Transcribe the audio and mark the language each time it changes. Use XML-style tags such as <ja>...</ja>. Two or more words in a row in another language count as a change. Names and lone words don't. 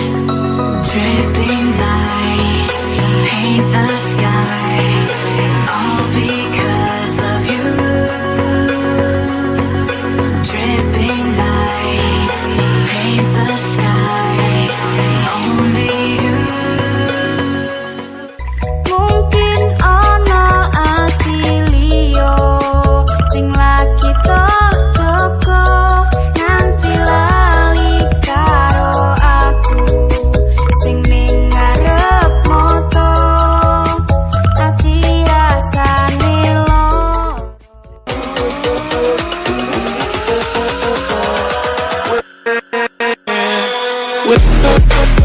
<en>Dripping lights paint the skies, all because of you. Dripping lights paint the skies, only you.</en> <jv>Mungkin ono ati liyo sing lagi tok joko nganti lali karo aku sing ning ngarep moto ati rasane loro.</jv>